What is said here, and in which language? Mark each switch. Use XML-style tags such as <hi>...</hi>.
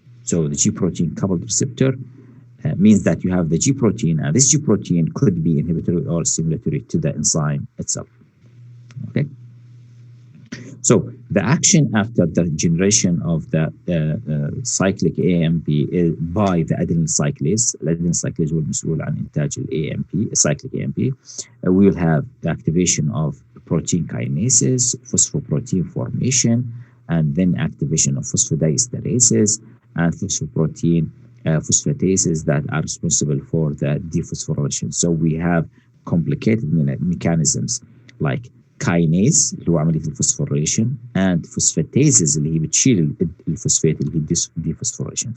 <en>So the G protein coupled receptor means that you have the G protein, and this G protein could be inhibitory or stimulatory to the enzyme itself. Okay. So the action after the generation of the cyclic AMP is by the adenyl cyclase.</en> <ar>الأدينيل cyclase هو المسؤول عن إنتاج ال AMP, cyclic AMP.</ar> <en>We will have the activation of protein kinases, phosphoprotein formation, and then activation of phosphodiesterase and phosphoprotein phosphatases that are responsible for the dephosphorylation. So we have complicated mechanisms like kinase</en> <ar>اللي هو عمليه الفوسفوريشن</ar> <en>and phosphatases</en> <ar>اللي هي بتشيل الفوسفات اللي هي</ar> <en>dephosphorylation.</en>